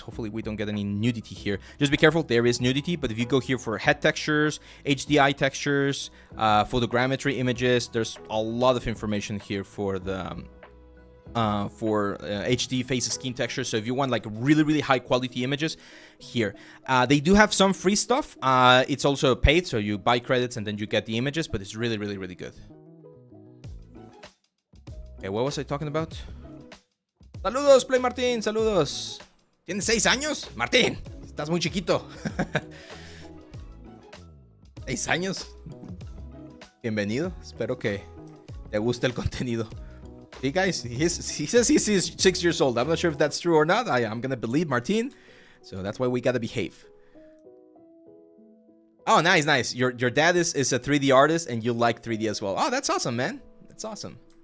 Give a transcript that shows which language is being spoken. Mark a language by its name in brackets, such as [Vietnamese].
[English] Hopefully we don't get any nudity here. Just be careful, there is nudity, but if you go here for head textures, HDI textures, photogrammetry images, there's a lot of information here for the HD face skin texture. So if you want like really, really high quality images, here. They do have some free stuff. It's also paid, so you buy credits and then you get the images, but it's really, really, really good. Okay, what was I talking about? [Spanish] Saludos, Play Martín, saludos. ¿Tienes 6 años? Martín, estás muy chiquito. 6 años. Bienvenido. Espero que te guste el contenido. [English] Hey guys, he says he's 6 years old. I'm not sure if that's true or not. I'm gonna believe Martín. So that's why we gotta behave. Oh, nice, nice. Your dad is a 3D artist and you like 3D as well. Oh, that's awesome, man. That's awesome.